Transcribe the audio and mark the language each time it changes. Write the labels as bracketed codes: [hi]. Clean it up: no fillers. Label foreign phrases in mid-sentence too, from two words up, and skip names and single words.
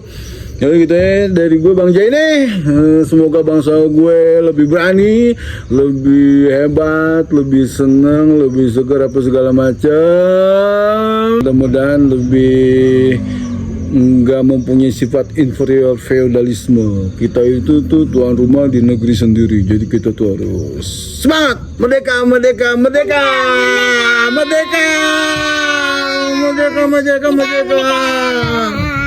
[id] Ya gitu ya, dari gue Bang Jai nih, semoga bangsa gue lebih berani, lebih hebat, lebih senang, lebih segar apa segala macam. Mudah-mudahan lebih nggak mempunyai sifat inferior feudalisme. Kita itu tuh tuan rumah di negeri sendiri, jadi kita tuh harus semangat, merdeka, merdeka, merdeka, merdeka, merdeka, merdeka, merdeka.